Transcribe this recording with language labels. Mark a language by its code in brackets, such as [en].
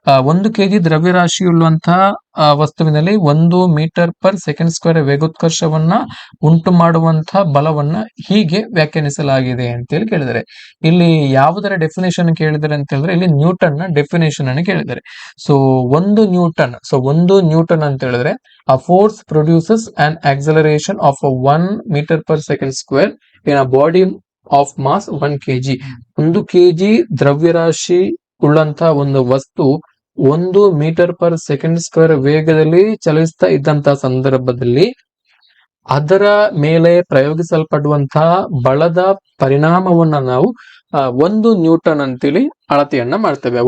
[kn] 1 kg ದ್ರವ್ಯರಾಶಿಯುಳ್ಳುವಂತಹ ವಸ್ತುವಿನಲ್ಲಿ 1 metre per second square ವೇಗೋತ್ಕರ್ಷವನ್ನ ಉಂಟು ಮಾಡುವಂತಹ ಬಲವನ್ನ ಹೀಗೆ ವ್ಯಾಖ್ಯಾನಿಸಲಾಗಿದೆ ಅಂತೇಳಿ ಕೇಳಿದರೆ, ಇಲ್ಲಿ ಯಾವುದರ ಡೆಫಿನೇಷನ್ ಕೇಳಿದರೆ ಅಂತ ಹೇಳಿದ್ರೆ ಇಲ್ಲಿ ನ್ಯೂಟನ್ ನ ಡೆಫಿನೇಷನ್ ಅನ್ನು ಕೇಳಿದ್ದಾರೆ. ಸೊ 1 ನ್ಯೂಟನ್ ಅಂತ ಹೇಳಿದ್ರೆ [en] a force produces an acceleration of 1 meter per second square in a body of mass 1 kg. [kn] 1 kg ದ್ರವ್ಯರಾಶಿ ಉಳ್ಳಂತಹ ಒಂದು ವಸ್ತು 1 ಮೀಟರ್ ಪರ್ ಸೆಕೆಂಡ್ ಸ್ಕ್ವೇರ್ ವೇಗದಲ್ಲಿ ಚಲಿಸ್ತಾ ಇದ್ದಂತಹ ಸಂದರ್ಭದಲ್ಲಿ ಅದರ ಮೇಲೆ ಪ್ರಯೋಗಿಸಲ್ಪಡುವಂತಹ ಬಲದ ಪರಿಣಾಮವನ್ನ ನಾವು 1 ನ್ಯೂಟನ್ ಅಂತೇಳಿ ಅಳತೆಯನ್ನ ಮಾಡ್ತೇವೆ.